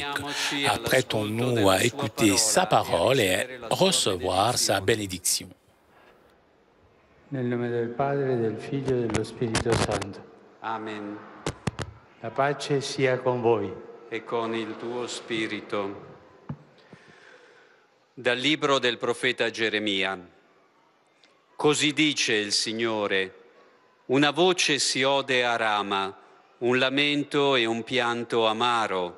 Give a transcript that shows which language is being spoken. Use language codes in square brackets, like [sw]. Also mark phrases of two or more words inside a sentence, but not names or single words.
[fr] Apprêtons-nous à écouter sa parole et à recevoir sa bénédiction. [it] Nel nome del Padre, del Figlio e dello Spirito Santo. Amen. La pace sia con voi. E con il tuo spirito. Dal libro del profeta Geremia. Così dice il Signore, una voce si ode a Rama, un lamento e un pianto amaro.